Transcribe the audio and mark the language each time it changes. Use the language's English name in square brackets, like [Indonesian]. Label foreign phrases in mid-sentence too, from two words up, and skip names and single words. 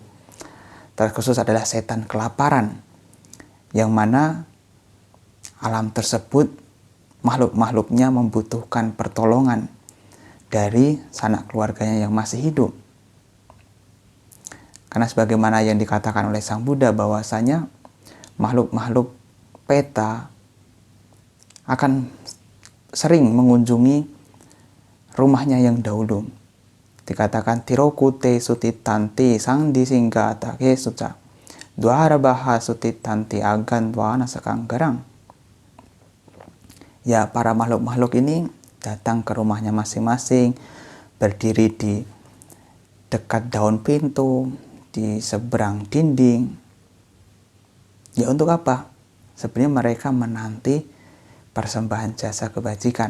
[Indonesian] Terkhusus adalah setan kelaparan, yang mana alam tersebut makhluk-makhluknya membutuhkan pertolongan dari sanak keluarganya yang masih hidup. Karena sebagaimana yang dikatakan oleh Sang Buddha bahwasanya makhluk-makhluk peta akan sering mengunjungi rumahnya yang dahulu. [Pali] Dikatakan tirokute sutitanti sang disinggata kesuca duara baha sutitanti agan wana sekanggarang. [Indonesian] Ya, para makhluk-makhluk ini datang ke rumahnya masing-masing, berdiri di dekat daun pintu, di seberang dinding. Ya, untuk apa? Sebenarnya mereka menanti persembahan jasa kebajikan.